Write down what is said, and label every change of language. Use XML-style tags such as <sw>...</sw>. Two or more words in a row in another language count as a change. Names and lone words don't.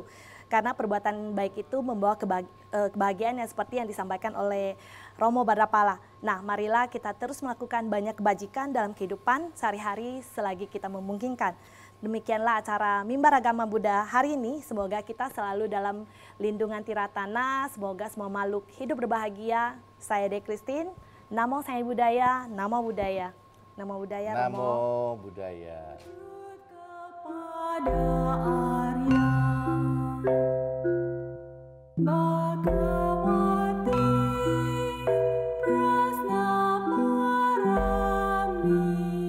<id>Karena perbuatan baik itu membawa kebahagiaan yang seperti yang disampaikan oleh Romo Bhadrapala. Nah, marilah kita terus melakukan banyak kebajikan dalam kehidupan sehari-hari selagi kita memungkinkan. Demikianlah acara Mimbar Agama Buddha hari ini. Semoga kita selalu dalam lindungan Tiratana. Semoga semua makhluk hidup berbahagia. Saya De Christine.</id> <pi>Namo Sang Buddhaya, Namo Buddhaya. Namo Buddhaya, Romo. Namo Buddhaya.</pi> <id>Kepada Arya Bhagawati Prasna Parami</id>